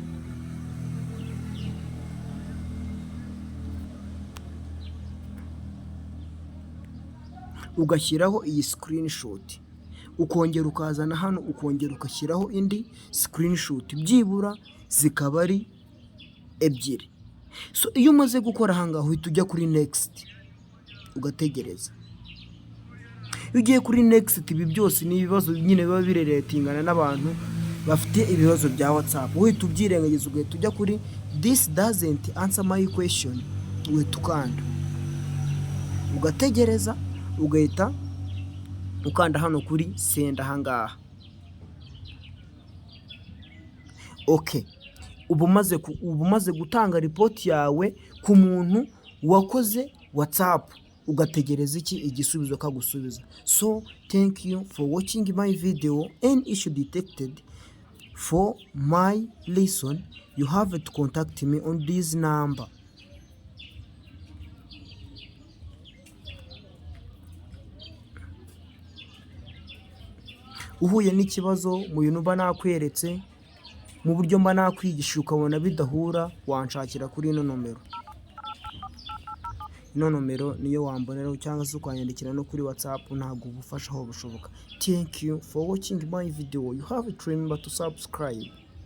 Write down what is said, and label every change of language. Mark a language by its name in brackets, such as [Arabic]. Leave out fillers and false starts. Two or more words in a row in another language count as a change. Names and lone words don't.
[Kinyarwanda] Ugashyiraho iyi screenshot, ukongera ukazana hano, ukongera ugashyiraho indi screenshot, byibura zikaba ari ebyiri. So iyo umaze gukora aha ngaho uhita ujya kuri next ugategereza. Iyo ugiye kuri next, ibi byose ni ibibazo nyine biba bireretingana n'abantu bafite ibibazo bya WhatsApp. Uhita ubyirengagiza ugahita ujya kuri [English] this doesn't answer my question, [Kinyarwanda] uhita ukanda ugategereza, ugahita ukanda hano kuri send aha ngaha. Okay, ubu umaze gutanga report yawe ku muntu wakoze WhatsApp, ugategereza iki? Igisubizo kagusubiza. [English] So thank you for watching my video and issue detected For my lesson, you have to contact me on this number. [Kinyarwanda] Uhuye n'ikibazo mu bintu mba nakweretse, mu buryo mba nakwigisha ukabona bidahura, wanshakira kuri ino nomero. Ino nomero niyo wamboneraho cyangwa se ukanyandikira no kuri WhatsApp, ntabwo ubufasha aho bushoboka. [English] Thank you for watching my video. You have to remember to subscribe.